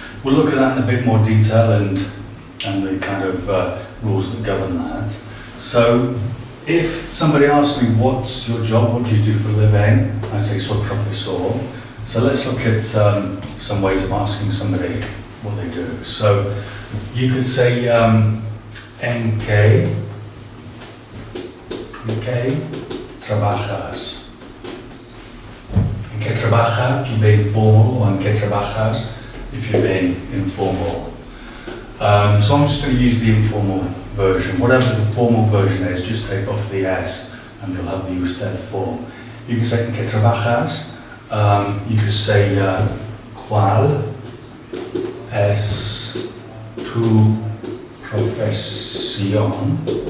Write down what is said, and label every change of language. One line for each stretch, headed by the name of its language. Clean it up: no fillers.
English: We'll look at that in a bit more detail and the kind of rules that govern that. So if somebody asks me what's your job, what do you do for a living, I say
Spanish: soy profesor.
English: So let's look at some ways of asking somebody what they do. So you could say
Spanish: ¿En qué trabajas? ¿En qué trabaja
English: if you're being formal, or
Spanish: en qué trabajas
English: if you're being informal? So I'm just going to use the informal version. Whatever the formal version is, just take off the S and you'll have the usted form. You can say
Spanish: ¿En qué trabajas?
English: You could say
Spanish: ¿Cuál es tu profesión?